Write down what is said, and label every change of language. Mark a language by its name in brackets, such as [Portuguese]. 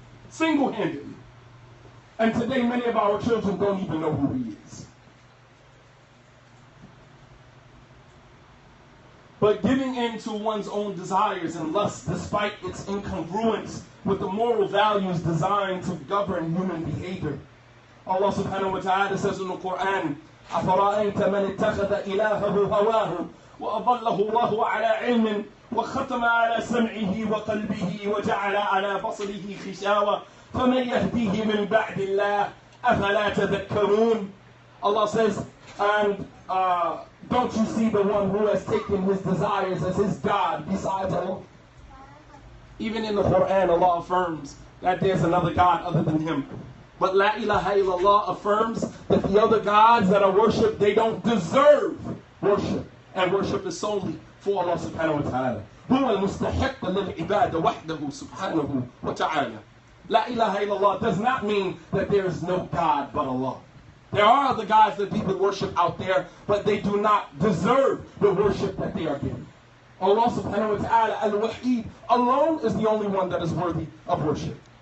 [English] Single-handedly. And today many of our children don't even know who he is. But giving in to one's own desires and lusts, despite its incongruence with the moral values designed to govern human behavior. Allah subhanahu wa ta'ala says in the Quran, [Arabic] أَفَرَأَيْتَ مَنِ اتَّخَذَ إِلَهَهُ هَوَاهُ وَأَضَلَّهُ اللَّهُ عَلَىٰ عِلْمٍ وَخَتَمَ عَلَىٰ سَمْعِهِ وَقَلْبِهِ وَجَعَلَ عَلَىٰ بَصَرِهِ غِشَاوَةً فَمَنْ يَهْدِيهِ مِنْ بَعْدِ اللَّهِ أَفَلَا تَذَكَّرُونَ. [English] Allah says, and don't you see the one who has taken his desires as his God besides Allah? Even in the Quran, Allah affirms that there's another God other than him. But La ilaha illallah affirms that the other gods that are worshipped, they don't deserve worship. And worship is solely for Allah subhanahu wa ta'ala. [Arabic] هو المستحق للعبادة وحده سبحانه وتعالى. [English] La ilaha illallah does not mean that there is no God but Allah. There are other gods that people worship out there, but they do not deserve the worship that they are given. Allah subhanahu wa ta'ala, al-Wahid, alone is the only one that is worthy of worship.